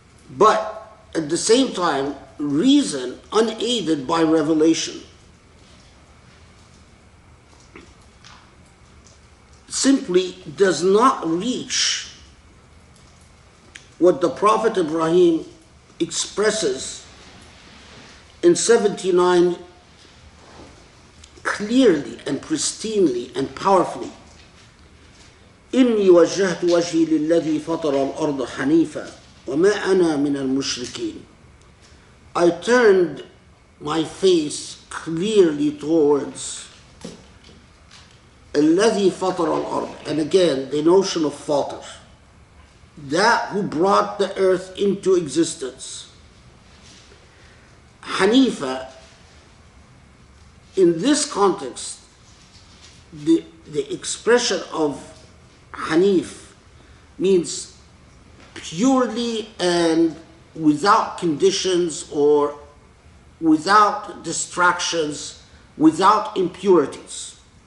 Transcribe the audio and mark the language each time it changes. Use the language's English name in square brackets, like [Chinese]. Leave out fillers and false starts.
[English] But at the same time, reason unaided by revelation simply does not reach what the Prophet Ibrahim expresses in 79 clearly and pristinely and powerfully. [Arabic] إني وجهت وجهي للذي فطر الأرض حنيفا وما أنا من المشركين. [English] I turned my face clearly towards [Arabic] الذي فطر الأرض. [English] And again, the notion of fatir, that who brought the earth into existence. Hanifa, in this context, the expression of Hanif means purely and without conditions or without distractions, without impurities.